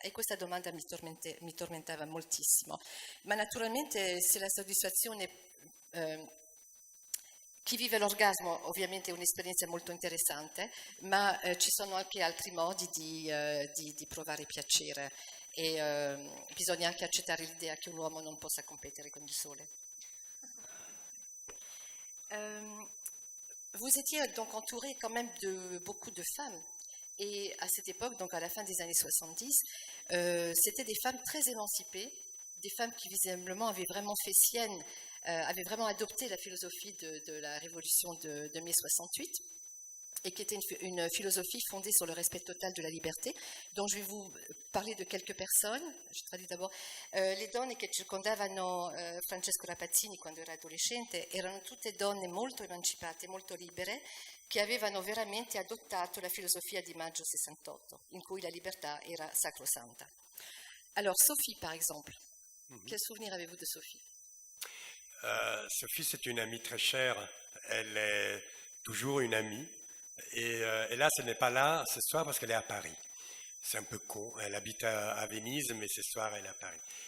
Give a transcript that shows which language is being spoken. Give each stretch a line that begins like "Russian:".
Italian: E questa domanda mi tormentava moltissimo. Ma naturalmente se la soddisfazione, chi vive l'orgasmo ovviamente è un'esperienza molto interessante, ma ci sono anche altri modi di provare piacere e bisogna anche accettare l'idea che un uomo non possa competere con il sole.
French: Vous étiez donc entouré quand même de beaucoup de femmes, et à cette époque, donc à la fin des années 70, c'était des femmes très émancipées, des femmes qui visiblement avaient vraiment fait sienne, avaient vraiment adopté la philosophie de la révolution de mai 68, et qui était une philosophie fondée sur le respect total de la liberté. Donc je vais vous parler de quelques personnes. Je traduis d'abord.
Italian: Le donne che circondavano Francesco Rapazzini quando era adolescente erano tutte donne molto emancipate, molto libere, che avevano veramente adottato la filosofia di maggio 68, in cui la libertà era sacrosanta.
French: Alors Sophie, par exemple. Quel souvenir avez-vous de Sophie? Sophie, c'est une amie très chère. Elle est toujours une amie. Et là, ce n'est pas là ce soir parce qu'elle est à Paris. C'est un peu con. Elle habite à Venise, mais ce soir, elle est à Paris.